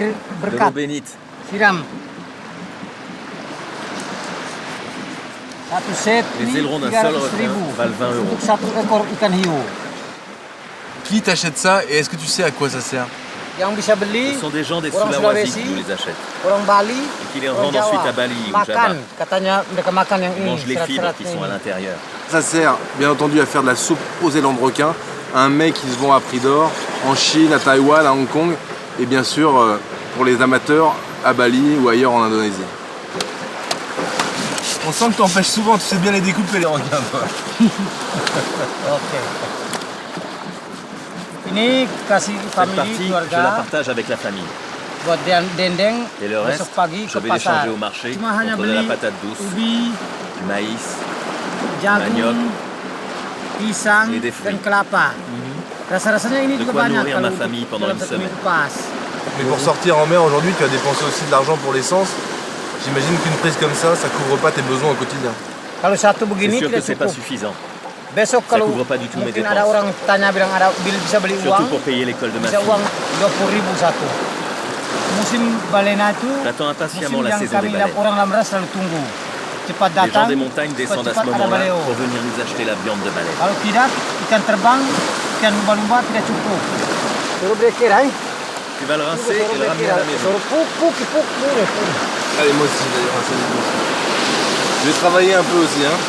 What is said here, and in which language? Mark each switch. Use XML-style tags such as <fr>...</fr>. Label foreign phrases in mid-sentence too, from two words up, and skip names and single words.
<fr>De l'eau</fr> <id>berkat.</id> <fr>bénite.</fr> <id>Siram. Satu set</id> <fr>Les</fr> <id>ni</id> <fr>ailerons d'un seul</fr> <id>300.000</id> <fr>requin valent 20 euros.</fr> <id>untuk satu ekor ikan hiu.</id> <fr>Qui t'achète ça et est-ce que tu sais à quoi ça sert?</fr> <id>Yang bisa beli</id> <fr>Ce sont des gens des</fr> <id>orang Sulawesi</id> <fr>Sulawesi, qui nous les achètent.</fr> <id>orang Bali,</id> <fr>Et qui les</fr> <id>orang</id> <fr>revendent</fr> <id>Jawa.</id> <fr>ensuite à Bali ou</fr> <id>Makan,</id> <fr>Java.</fr> <id>katanya mereka makan yang</id> <fr>Ils</fr> <id>ini,</id> <fr>mangent les fibres</fr> <id>serat-serat</id> <fr>qui sont à</fr> <id>ini.</id> <fr>l'intérieur. Ça sert bien entendu à faire de la soupe aux élans de requin, un mets qui se vend à prix d'or en Chine, à Taïwan, à Hong Kong et bien sûr pour les amateurs à Bali ou ailleurs en Indonésie. On sent que tu empêches souvent, tu sais bien les découper les requins toi.</fr> <id>Oke. Ini kasih</id> <fr>Cette</fr> <id>family</id> <fr>partie, je la</fr> <id>keluarga</id> <fr>partage avec la famille.</fr> <id>buat dendeng</id> <fr>Et le reste,</fr> <id>besok pagi</id> <fr>je</fr> <id>ke</id> <fr>vais l'échanger</fr> <id>pasar.</id> <fr>au marché</fr> <id>Cuma hanya</id> <fr>contre de la</fr> <id>beli</id> <fr>patate douce,</fr> <id>ubi,</id> <fr>du maïs,</fr> <id>jagung,</id> <fr>manioc</fr> <id>pisang,</id> <fr>et des fruits.</fr> <id>dan kelapa. Rasa-rasanya ini</id> <fr>De</fr> <id>juga</id> <fr>quoi</fr> <id>banyak</id> <fr>nourrir</fr> <id>kalau</id> <fr>ma famille</fr> <id>untuk</id> <fr>pendant</fr> <id>dalam</id> <fr>une</fr> <id>satu</id> <fr>semaine.</fr> <id>minggu pas.</id> <fr>Mais pour sortir en mer aujourd'hui, tu as dépensé aussi de l'argent pour l'essence. J'imagine qu'une prise comme ça couvre pas tes besoins au quotidien.</fr> <id>Kalau satu</id> <fr>C'est</fr> <id>begini</id> <fr>sûr que</fr> <id>tidak</id> <fr>c'est pas</fr> <id>cukup.</id> <fr>suffisant.</fr> <id>Besok</id> <fr>Ça</fr> <id>kalau</id> <fr>couvre pas du tout mes</fr> <id>mungkin</id> <fr>dépenses.</fr> <id>ada orang tanya bilang ada bisa beli</id> <fr>Surtout</fr> <id>uang,</id> <fr>pour payer l'école de ma</fr> <id>bisa</id> <fr>fille.</fr> <id>uang 20.000 satu. Musim balena itu</id> <fr>J'attends</fr> <id>musim</id> <fr>impatiemment la</fr> <id>yang</id> <fr>saison des</fr> <id>kami</id> <fr>baleines.</fr> <id>orang Lamras selalu tunggu. Cepat</id> <fr>Les gens</fr> <id>datang,</id> <fr>des montagnes descendent à ce</fr> <id>cepat ada</id> <fr>moment-là</fr> <id>baleo.</id> <fr>pour venir nous acheter la viande de baleine.</fr> <id>Kalau tidak, ikan terbang, ikan lumba-lumba tidak cukup. Suruh breaker, hai?</id> <fr>Tu vas le rincer et le ramener à la maison.</fr> <id>Suruh puk.</id> <fr>Allez, moi aussi d'ailleurs, ça me dit. Je vais travailler un peu aussi, hein.</fr>